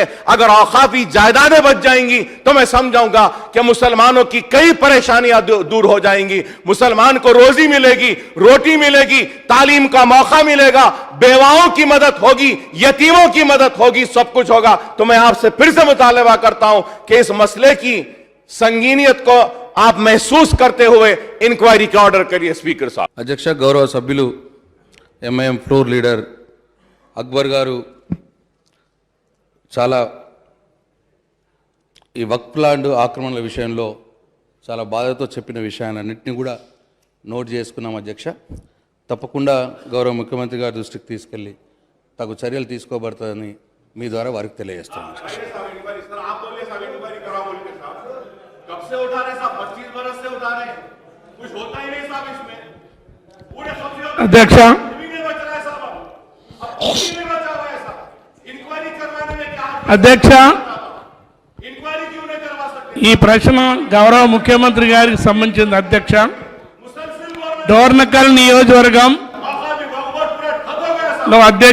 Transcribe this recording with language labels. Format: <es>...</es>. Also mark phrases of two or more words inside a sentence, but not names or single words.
<ur>اگر اوقافی جائیدادیں بچ جائیں گی تو میں سمجھاؤں گا کہ مسلمانوں کی کئی پریشانیاں دور ہو جائیں گی، مسلمان کو روزی ملے گی، روٹی ملے گی، تعلیم کا موقع ملے گا، بیواؤں کی مدد ہوگی، یتیموں کی مدد ہوگی، سب کچھ ہوگا. تو میں آپ سے پھر سے مطالبہ کرتا ہوں کہ اس مسئلے کی سنگینیت کو آپ محسوس کرتے ہوئے انکوائری کا آرڈر کریے اسپیکر صاحب.</ur> <te>అధ్యక్ష గౌరవ సభ్యులు ఎంఐఎం</te> <en>floor leader</en> <te>అక్బర్ గారు చాలా ఈ వక్ఫ్ ల్యాండ్ ఆక్రమణల విషయంలో చాలా బాధతో చెప్పిన విషయాలన్నింటినీ కూడా నోట్ చేసుకున్నాం అధ్యక్ష. తప్పకుండా గౌరవ ముఖ్యమంత్రి గారి దృష్టికి తీసుకెళ్ళి తగు చర్యలు తీసుకోబడుతుందని మీ ద్వారా వారికి తెలియజేస్తాను.</te> <ur>کب سے اٹھا رہے صاحب? 25 برس سے اٹھا رہے ہیں، کچھ ہوتا ہی نہیں صاحب اس میں. पूरे अध्यक्ष نہیں بچ رہا ہے صاحب، اب کچھ نہیں بچا ہوا ہے صاحب. انکوائری کروانے میں کیا अध्यक्ष انکوائری کیوں نہیں کروا سکتے?</ur> <te>ఈ ప్రశ్న గౌరవ ముఖ్యమంత్రి గారికి సంబంధించింది అధ్యక్ష.</te> <ur>مسلسل گورنمنٹ</ur> <te>డోర్నకల్ నియోజకవర్గం</te> <ur>پورا ختم ہو گیا صاحب.</ur> <te>లో అధ్యక్ష</te>